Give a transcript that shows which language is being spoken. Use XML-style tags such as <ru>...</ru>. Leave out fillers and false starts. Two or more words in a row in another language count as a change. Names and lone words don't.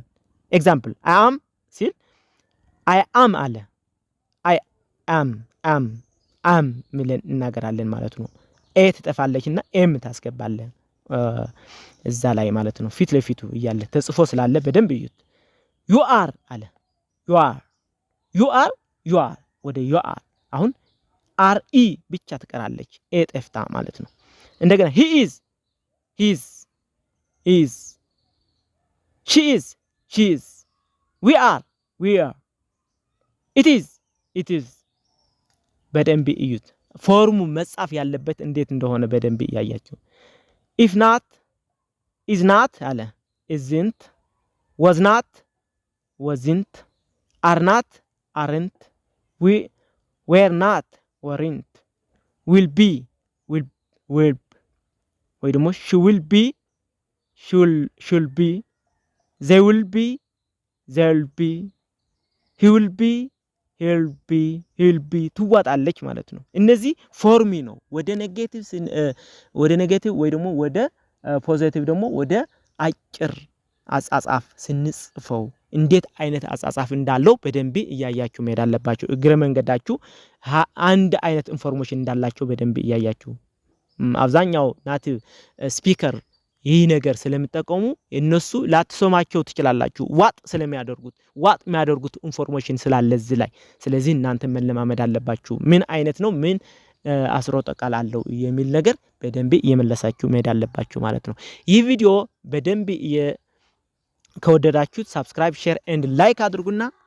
<en>example I am</en> <am>ሲል</am> <en>I am</en> <am>አለ።</am> <en>I am</en> <am>ምለን እናገራለን ማለት ነው። ኤ ትጠፋለችና ኤም ታስገባለን እዛ ላይ ማለት ነው። ፊት ለፊቱ እያለ ተጽፎ ስላለ በደንብ እዩት።</am> <en>you are</en> <am>አለ።</am> <en>you are</en> <am>ወደ ዩ አር አሁን አር ኢ ብቻ ትቀራለች፣ ኤ ጠፍታ ማለት ነው። እንደገና</am> <en>he is she is we are it is</en> <am>በደንብ እዩት። ፎርሙ መጻፍ ያለበት እንዴት እንደሆነ በደንብ</am> <en>እያያችሁ if not is not አለ isn't was not wasn't are not aren't were not weren't will be will</en> <am>ወይ ደግሞ</am> <en>she will be should be they will be they'll be he will be he'll be</en> <am>ትዋጣለች ማለት ነው። እነዚህ ፎርሚ ነው። ወደ ኔጌቲቭ ወይ ደግሞ ወደ ፖዚቲቭ ደግሞ ወደ አጻጻፍ ስንጽፈው እንዴት አይነት አጻጻፍ እንዳለው በደንብ እያያችሁ መሄድ አለባችሁ። እግረ መንገዳችሁ አንድ አይነት ኢንፎርሜሽን እንዳላችሁ በደንብ እያያችሁ አብዛኛው</am> <en>native speaker</en> <am>ይህ ነገር ስለሚጠቀሙ እነሱ ላትሰማቸው ትችላላችሁ ዋጥ የሚያደርጉት ኢንፎርሜሽን ስላለ እዚህ ላይ። ስለዚህ እናንተ መለማመድ አለባችሁ ምን አይነት ነው ምን አስሮተ ቃል አለው የሚል ነገር በደንብ እየመለሳችሁ መሄድ አለባችሁ ማለት ነው። ይህ ቪዲዮ በደንብ ከወደዳችሁት</am> <en>subscribe share and like</en> <am>አድርጉና</am>